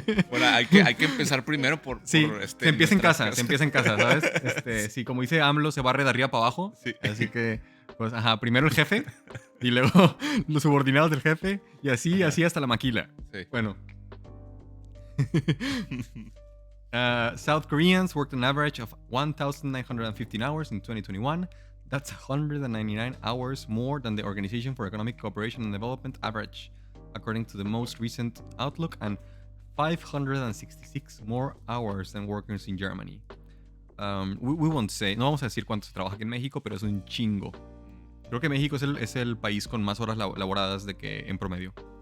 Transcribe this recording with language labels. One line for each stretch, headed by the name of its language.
Spanish: Bueno, hay que empezar primero por se empieza en casa, ¿sabes? Sí, como dice AMLO, se barre de arriba para abajo. Sí. Así que, pues, primero el jefe y luego los subordinados del jefe y así hasta la maquila. Sí. Bueno.
English: South Koreans worked an average of 1,915 hours in 2021. That's 199 hours more than the Organization for Economic Cooperation and Development average, according to the most recent outlook, and 566 more hours than workers in Germany. We won't say,
Spanish: no vamos a decir cuánto se trabaja aquí en México, pero es un chingo. Creo que México es el país con más horas laboradas de que en promedio.